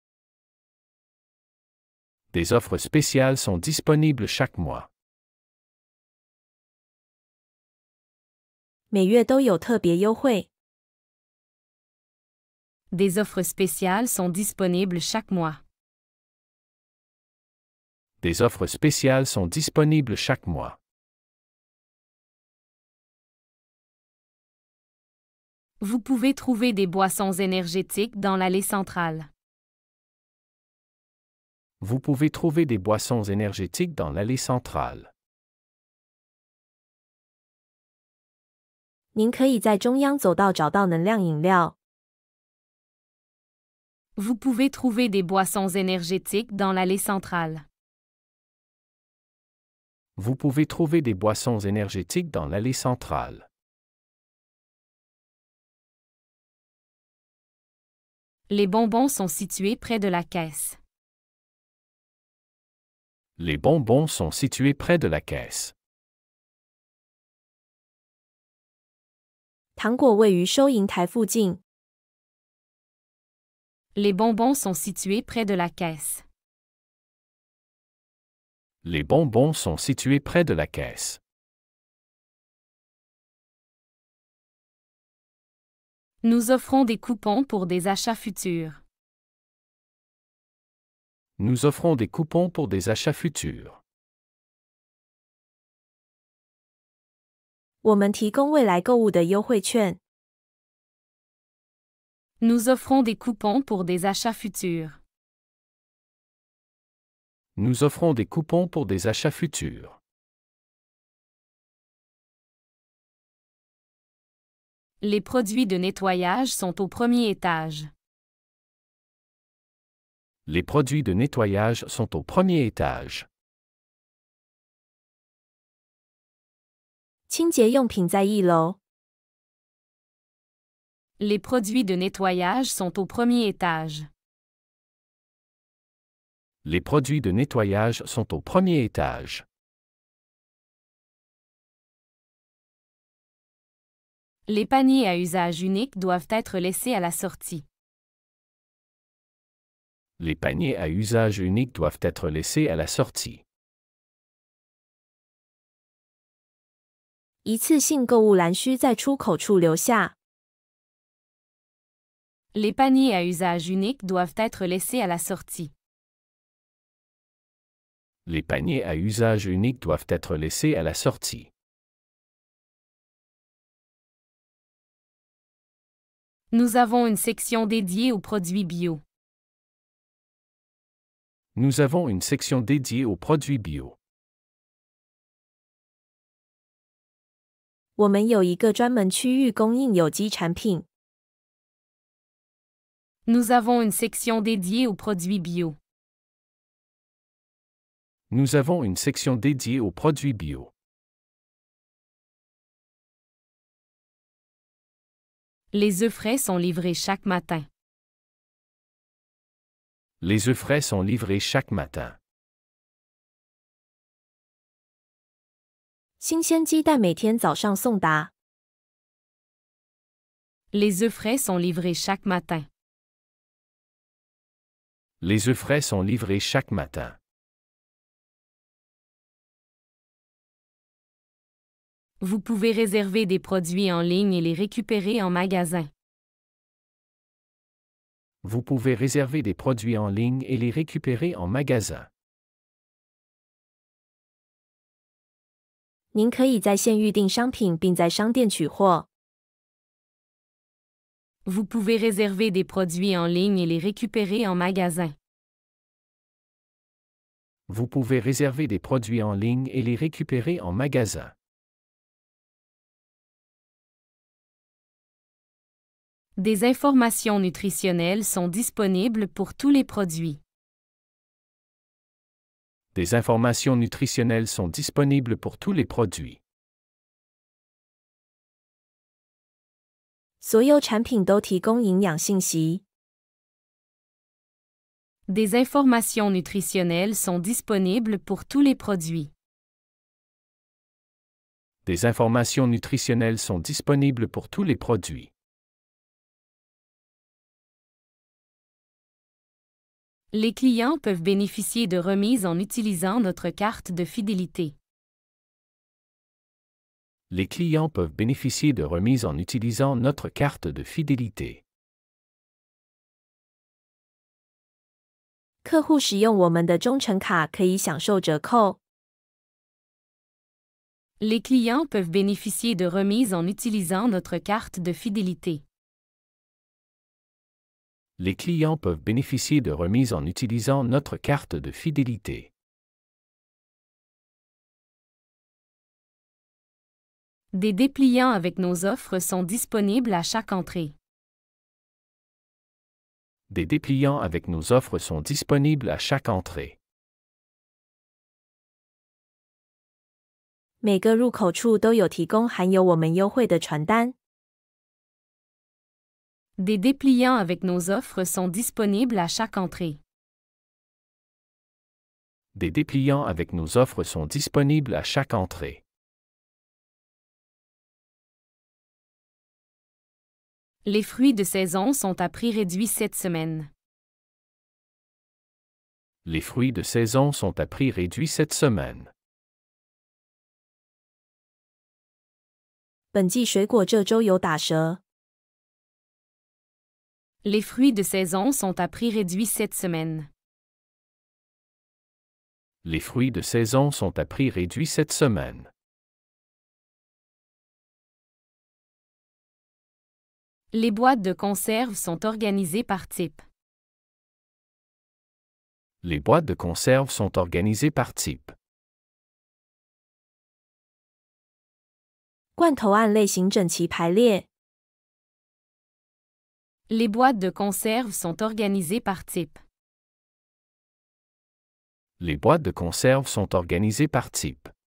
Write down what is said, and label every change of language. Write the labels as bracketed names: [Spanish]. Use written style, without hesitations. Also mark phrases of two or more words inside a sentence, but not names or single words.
[French] Des offres spéciales sont disponibles chaque mois. [Chinese] 每月都有特别优惠。 [French] Des offres spéciales sont disponibles chaque mois. Des offres spéciales sont disponibles chaque mois. Vous pouvez trouver des boissons énergétiques dans l'allée centrale. Vous pouvez trouver des boissons énergétiques dans l'allée centrale. [Chinese] 您可以在中央走道找到能量饮料。 [French] Vous pouvez trouver des boissons énergétiques dans l'allée centrale. Vous pouvez trouver des boissons énergétiques dans l'allée centrale. Les bonbons sont situés près de la caisse. Les bonbons sont situés près de la caisse. [Chinese] 糖果位于收银台附近。 [French] Les bonbons sont situés près de la caisse. Les bonbons sont situés près de la caisse. Nous offrons des coupons pour des achats futurs. Nous offrons des coupons pour des achats futurs. [Chinese] 我们提供未来购物的优惠券。 [French] Nous offrons des coupons pour des achats futurs. Nous offrons des coupons pour des achats futurs. Les produits de nettoyage sont au premier étage. Les produits de nettoyage sont au premier étage. [Chinese] 清洁用品在一楼。 [French] Les produits de nettoyage sont au premier étage. Les produits de nettoyage sont au premier étage. Les paniers à usage unique doivent être laissés à la sortie. Les paniers à usage unique doivent être laissés à la sortie. [Chinese] 一次性购物篮需在出口处留下。 [French] Les paniers à usage unique doivent être laissés à la sortie. Les paniers à usage unique doivent être laissés à la sortie. Nous avons une section dédiée aux produits bio. Nous avons une section dédiée aux produits bio. [Chinese] 我们有一个专门区域供应有机产品。 [French] Nous avons une section dédiée aux produits bio. Nous avons une section dédiée aux produits bio. Les œufs frais sont livrés chaque matin. Les œufs frais sont livrés chaque matin. [Chinese] 新鲜鸡蛋每天早上送达。 [French] Les œufs frais sont livrés chaque matin. Les œufs frais sont livrés chaque matin. Vous pouvez réserver des produits en ligne et les récupérer en magasin. Vous pouvez réserver des produits en ligne et les récupérer en magasin. [Chinese] 您可以在线预订商品并在商店取货。 [French] Vous pouvez réserver des produits en ligne et les récupérer en magasin. Vous pouvez réserver des produits en ligne et les récupérer en magasin. Des informations nutritionnelles sont disponibles pour tous les produits. Des informations nutritionnelles sont disponibles pour tous les produits. [Chinese] 所有产品都提供营养信息。 [French] Des informations nutritionnelles sont disponibles pour tous les produits. Des informations nutritionnelles sont disponibles pour tous les produits. Les clients peuvent bénéficier de remises en utilisant notre carte de fidélité. Les clients peuvent bénéficier de remises en utilisant notre carte de fidélité. [Chinese] 客户使用我们的忠诚卡可以享受折扣。 [French] Les clients peuvent bénéficier de remises en utilisant notre carte de fidélité. Les clients peuvent bénéficier de remises en utilisant notre carte de fidélité. Des dépliants avec nos offres sont disponibles à chaque entrée. Des dépliants avec nos offres sont disponibles à chaque entrée. [Chinese] 每个入口处都有提供含有我们优惠的传单。 [French] Des dépliants avec nos offres sont disponibles à chaque entrée. Des dépliants avec nos offres sont disponibles à chaque entrée. Les fruits de saison sont à prix réduit cette semaine. Les fruits de saison sont à prix réduit cette semaine. [Chinese] 本季水果这周有打折。 [French] Les fruits de saison sont à prix réduit cette semaine. Les fruits de saison sont à prix réduit cette semaine. Les boîtes de conserve sont organisées par type. Les boîtes de conserve sont organisées par type. [Chinese] 罐头按类型整齐排列。 [French] Les boîtes de conserve sont organisées par type. Les boîtes de conserve sont organisées par type.